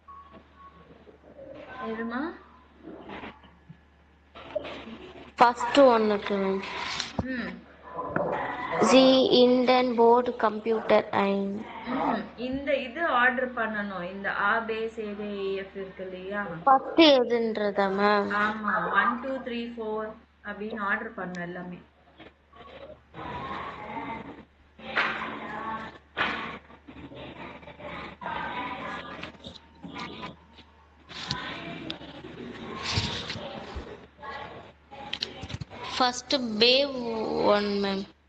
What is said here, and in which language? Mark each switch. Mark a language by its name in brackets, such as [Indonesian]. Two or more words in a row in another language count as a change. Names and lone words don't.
[Tamil] எதுமா ஃபர்ஸ்ட் ஒன்றுக்கு மேம் ம் [German] Sie in den Bordcomputer ein [Tamil] இந்த இது ஆர்டர் பண்ணணும் இந்த ABCDEF இருக்கு இல்லையா ஃபர்ஸ்ட் எதுன்றதா மேம் ஆமாம் 1 2 3 4 அப்படின்னு ஆர்டர் பண்ணணும் எல்லாமே [English] first pe one ma'am